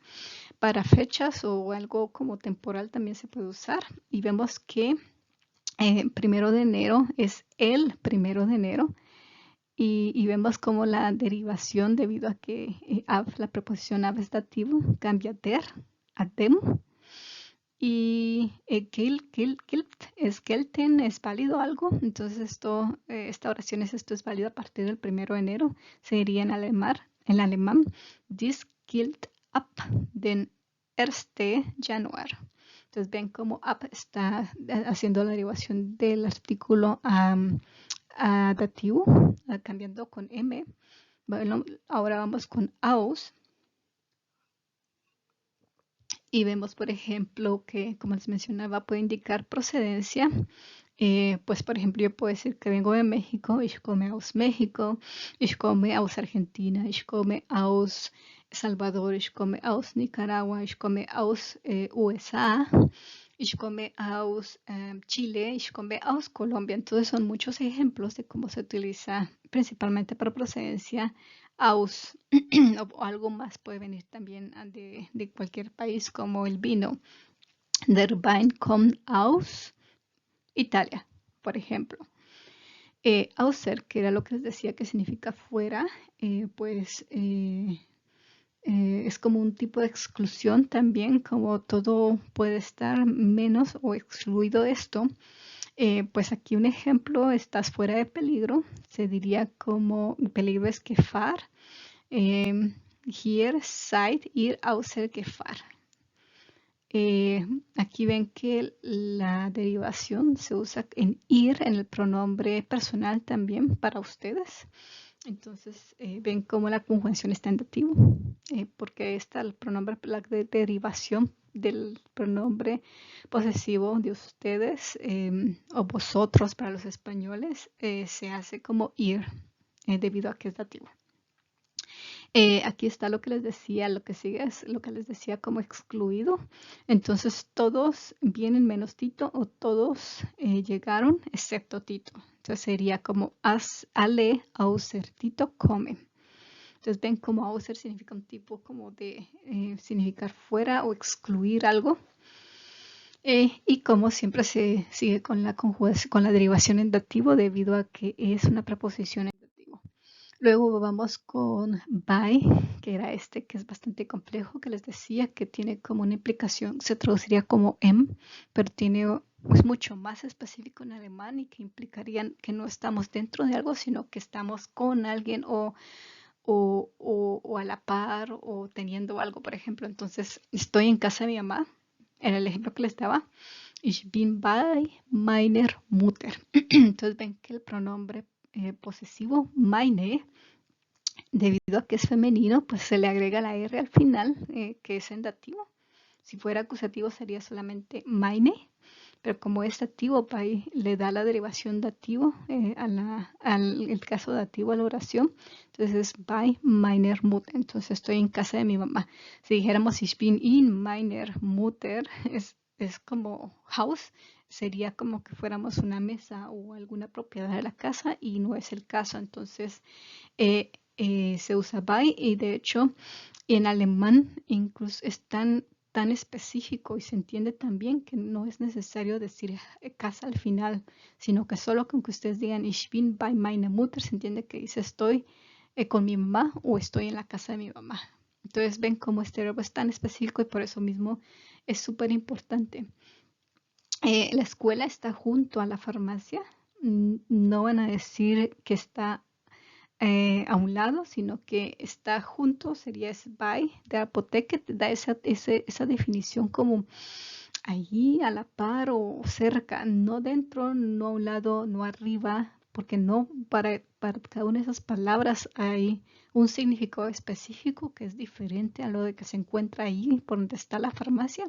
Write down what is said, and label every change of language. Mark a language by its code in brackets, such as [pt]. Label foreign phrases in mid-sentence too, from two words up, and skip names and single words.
[es] Para fechas o algo como temporal también se puede usar. Y vemos que Primero de enero es el primero de enero. Y vemos como la derivación, debido a que la preposición av es dativo, cambia der a dem. Y gilt es gelten, es válido algo. Entonces esta oración esto es válido a partir del 1 de enero. Sería en alemán, [de] dies gilt ab den 1. Januar. [es] Entonces ven cómo ab está haciendo la derivación del artículo a dativo, cambiando con M. Bueno, ahora vamos con aus. Y vemos, por ejemplo, que, como les mencionaba, puede indicar procedencia. Pues, por ejemplo, yo puedo decir que vengo de México, [de] ich komme aus México, ich komme aus Argentina, ich komme aus Salvador, ich komme aus Nicaragua, ich komme aus USA, ich komme aus Chile, ich komme aus Colombia. [es] Entonces son muchos ejemplos de cómo se utiliza principalmente para procedencia aus o algo más puede venir también de cualquier país, como el vino. [de] Der Wein kommt aus Italia, [es] por ejemplo. Außer, que era lo que les decía que significa fuera, pues es como un tipo de exclusión también, como todo puede estar menos o excluido esto. Pues aquí un ejemplo, estás fuera de peligro, se diría como peligro es Gefahr. [de] Hier seid ihr außer Gefahr. [es] Aquí ven que la derivación se usa en ir, en el pronombre personal también para ustedes. Entonces ven cómo la conjugación está en dativo, porque está el pronombre, la derivación del pronombre posesivo de ustedes o vosotros para los españoles se hace como ir, debido a que es dativo. Aquí está lo que les decía, lo que sigue es lo que les decía como excluido. Entonces todos vienen menos Tito o todos llegaron excepto Tito. Entonces sería como [de] alle außer Tito come. [es] Entonces ven como außer significa un tipo como de significar fuera o excluir algo. Y como siempre se sigue con la conjugación, con la derivación en dativo, debido a que es una preposición en dativo. Luego vamos con by, que era que es bastante complejo, que les decía que tiene como una implicación, se traduciría como pero es mucho más específico en alemán y que implicarían que no estamos dentro de algo, sino que estamos con alguien o a la par o teniendo algo, por ejemplo. Entonces, estoy en casa de mi mamá, era el ejemplo que les daba. [de] Ich bin bei meiner Mutter. [es] Entonces ven que el pronombre posesivo, meine, debido a que es femenino, pues se le agrega la R al final, que es en dativo. Si fuera acusativo sería solamente meine, pero como es dativo, bei le da la derivación dativo el caso dativo a la oración. Entonces es [de] bei meiner Mutter. [es] Entonces estoy en casa de mi mamá. Si dijéramos [de] ich bin in meiner Mutter, [es] es como house, sería como que fuéramos una mesa o alguna propiedad de la casa y no es el caso. Entonces se usa bei y de hecho en alemán incluso es tan específico y se entiende también que no es necesario decir casa al final, sino que solo con que ustedes digan [de] ich bin bei meiner Mutter [es] se entiende que dice estoy con mi mamá o estoy en la casa de mi mamá. Entonces ven cómo este verbo es tan específico y por eso mismo es súper importante. La escuela está junto a la farmacia. No van a decir que está a un lado, sino que está junto, sería es by, de Apotheke, te da esa definición como allí a la par o cerca, no dentro, no a un lado, no arriba, porque no para cada una de esas palabras hay un significado específico que es diferente a lo de que se encuentra ahí por donde está la farmacia.